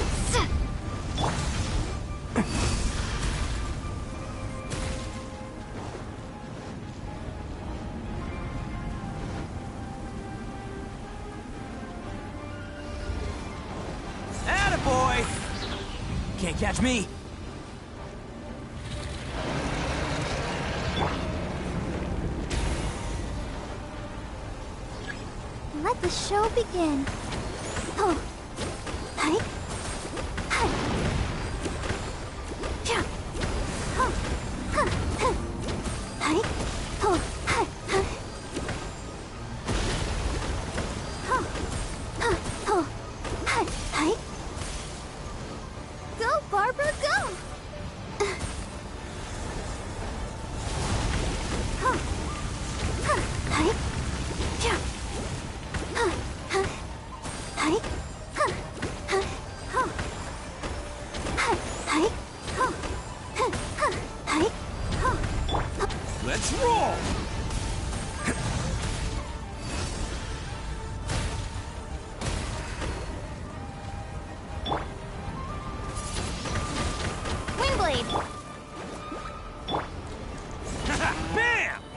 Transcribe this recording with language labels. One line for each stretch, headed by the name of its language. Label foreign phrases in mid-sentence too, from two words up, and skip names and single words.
English: Attaboy! Can't catch me! Let the show begin. Oh. Hi. Hi. Yeah. Oh. Huh. Huh. Hi. Oh. Hi. Hi. Oh. Huh. Oh. Hi. Hi. Go, Barbara, go! Oh. Huh. Hi. Yeah. Huh. Huh. Hi. Huh. Huh. Oh. Hi. Hi. Oh. Huh. Huh. Hi. Oh. Let's roll! Windblade! Bam!